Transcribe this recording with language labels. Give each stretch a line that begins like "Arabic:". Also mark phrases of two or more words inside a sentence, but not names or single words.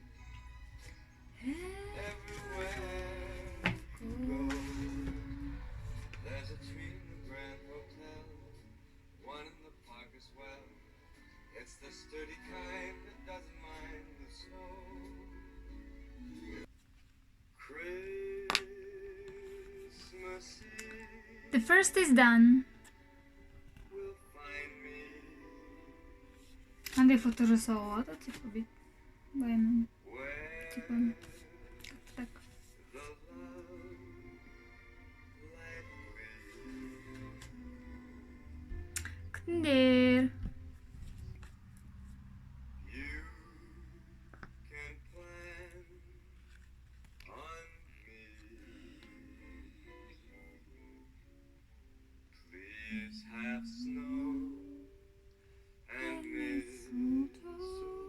English: Everywhere you go, there's a tree in the Grand Hotel, one in the park as well. It's the sturdy kind that doesn't mind the snow. Christmas Eve. The first is done.
Kazakh: Андай фото жасауға да типа бит баяннан типа так. Күтіңдер.
English: Have snow and mistletoe.